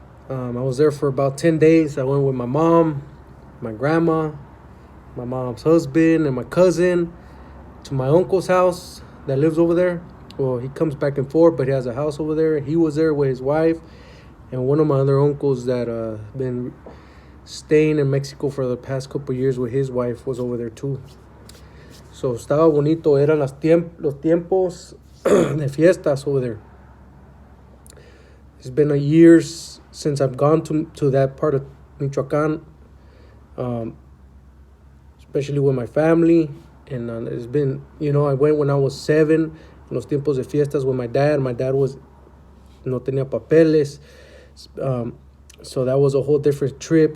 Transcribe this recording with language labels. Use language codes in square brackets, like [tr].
[en] I was there for about 10 days. I went with my mom, my grandma, my mom's husband, and my cousin to my uncle's house that lives over there. Well, he comes back and forth, but he has a house over there. He was there with his wife and one of my other uncles that been staying in Mexico for the past couple of years with his wife was over there too. [es] So estaba bonito, eran los tiempos de fiestas [en] over there. It's been a year since I've gone to that part of Michoacan, especially with my family. And it's been, I went when I was 7, [es] en los tiempos de fiestas [en] with my dad. My dad [es] no tenía papeles. [en] So that was a whole different trip.